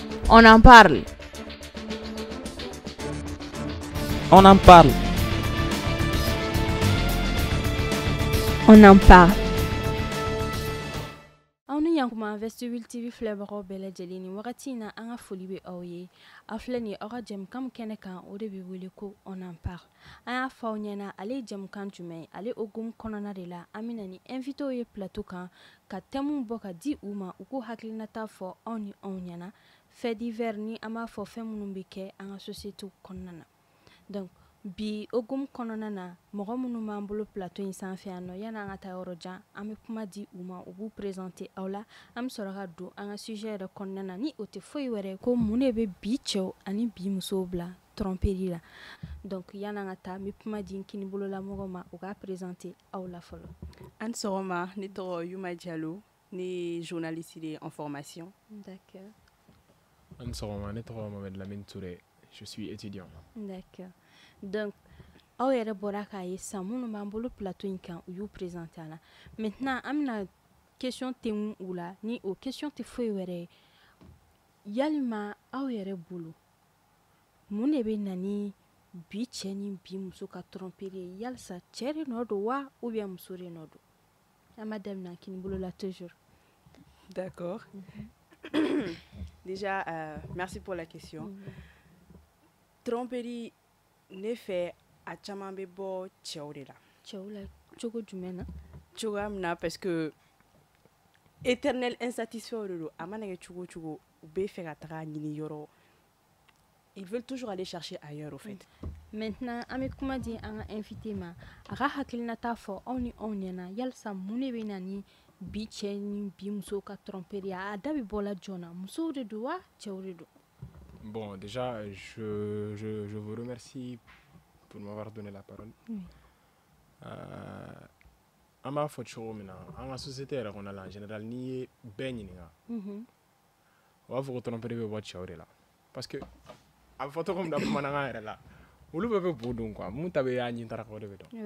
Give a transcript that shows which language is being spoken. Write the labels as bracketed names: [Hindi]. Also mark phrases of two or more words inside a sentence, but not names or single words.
[French] On en parle. On en parle. On en parle. [Bambara] Aw ni yankuma Vestibule TV filɛbagaw bɛɛ lajɛlen ni wagati in na an ka foli bɛ aw ye aw filɛ nin ye aw ka jɛmukan kɛnɛ kan o de bɛ wele ko [French] on en parle [Bambara] an y'a fɔ aw ɲɛna ale ye jɛmukan jumɛn ye ale hokumu kɔnɔna de la an bɛna ni invité ye plateau kan ka thème bɔ ka di u ma u k'u hakilinata fɔ aw ni anw ɲɛna [French] fait divers [Bambara] ni an b'a fɔ fɛn minnu bɛ kɛ an ka société kɔnɔna na donc bi hokumu kɔnɔna na mɔgɔ minnu b'an bolo plateau in sanfɛ yan nɔ yanni an ka taa yɔrɔ jan an bɛ kuma di u ma u b'u présenter aw la an bɛ sɔrɔ ka don an ka sujet yɛrɛ kɔnɔna na ni o tɛ foyi wɛrɛ ye ko mun de bɛ bi cɛw ani bi musow bila tromperie la donc yanni an ka taa n bɛ kuma di n kinibololamɔgɔw ma u k'a présenter aw la fɔlɔ. Ani sɔgɔma ne tɔgɔ Yuma Diallo ne ye journaliste de [French] en formation. D'accord. [Bambara] Ani sɔgɔma ne tɔgɔ Mohamed Lamine Touré [French] je suis étudiant. D'accord. [Bambara] Donc aw yɛrɛ bɔra k'a ye sisan minnu b'an bolo plateau in kan u y'u présenter a la maintenant an bɛna question tɛngu u la ni o question tɛ foyi wɛrɛ ye yalima aw yɛrɛ bolo mun de bɛ na ni bi cɛ ni bi muso ka tromperie ye yalisa cɛ de nɔ don wa [French] ou bien [Bambara] muso de nɔ don an b'a daminɛ kinibolo la toujours. [French] D'accord. Déjà merci pour la question. [Bambara] Tromperie ne fɛ a caman bɛ bɔ cɛw de la. Cɛw la cogo jumɛn na? Cogoya min na [French] parce que éternel insatisfait [Bambara] de don a mana kɛ cogo o cogo u bɛ fɛ ka taga ɲini yɔrɔ [French] ils veulent toujours aller chercher ailleurs au fait. [Bambara] Maintenant an bɛ kuma di an ka invité ma a ka hakilinata fɔ aw ni anw ɲɛna yalisa mun de bɛ na ni bi cɛ ni bi muso ka tromperie a da bɛ bɔla joona musow de don wa cɛw de don? [French] Bon, déjà, je vous remercie pour m'avoir donné la parole. [Bambara] An b'a fɔ cogo min na an ka société yɛrɛ kɔnɔna la [French] en général [Bambara] n'i ye bɛɛ ɲininka o b'a fɔ ko tromperie bɛ bɔ cɛw de la [French] parce que [Bambara] a bɛ fɔ cogo min na bamanankan yɛrɛ la olu bɛɛ bɛ bo dɔn quoi mun ta bɛ y'a ɲin taara o de bɛ dɔn.